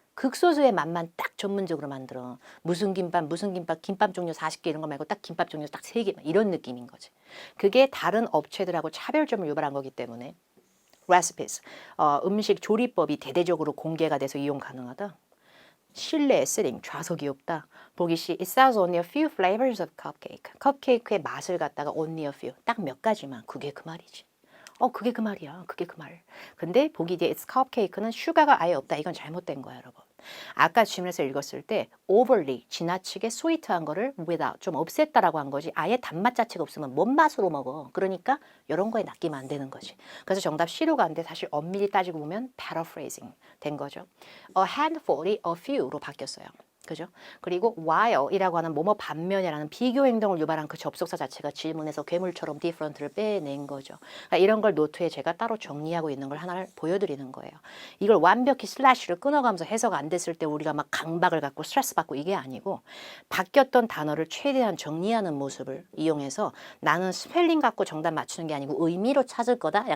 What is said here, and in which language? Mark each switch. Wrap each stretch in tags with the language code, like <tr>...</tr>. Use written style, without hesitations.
<ko>극소수의 맛만 딱 전문적으로 만들어. 무슨 김밥, 김밥 종류 40개 이런 거 말고 딱 김밥 종류 딱 3개 이런 느낌인 거지. 그게 다른 업체들하고 차별점을 유발한 거기 때문에 recipes, 음식 조리법이 대대적으로 공개가 돼서 이용 가능하다. 실내 에세링, 좌석이 없다. 보기 C,</ko> <en>it sells only a few flavors of cupcake.</en> <ko>컵케이크의 맛을 갖다가</ko> <en>only a few,</en> <ko>딱 몇 가지만. 그게 그 말이지. 그게 그 말이야. 그게 그 말. 근데 보기 뒤에 it's cupcake는 슈가가 아예 없다. 이건 잘못된 거야, 여러분. 아까 질문에서 읽었을 때 overly, 지나치게 sweet한 거를 without, 좀 없앴다라고 한 거지. 아예 단맛 자체가 없으면 뭔 맛으로 먹어. 그러니까 이런 거에 낚이면 안 되는 거지. 그래서 정답 C로 가는데 사실 엄밀히 따지고 보면 paraphrasing 된 거죠. A handful이 a few로 바뀌었어요. 그죠? 그리고 while이라고 하는 뭐뭐 반면이라는 비교 행동을 유발한 그 접속사 자체가 질문에서 괴물처럼 different를 빼낸 거죠. 그러니까 이런 걸 노트에 제가 따로 정리하고 있는 걸 하나를 보여드리는 거예요. 이걸 완벽히 슬래시를 끊어가면서 해석 안 됐을 때 우리가 막 강박을 갖고 스트레스 받고 이게 아니고 바뀌었던 단어를 최대한 정리하는 모습을 이용해서 나는 스펠링 갖고 정답 맞추는 게 아니고 의미로 찾을 거다.</ko>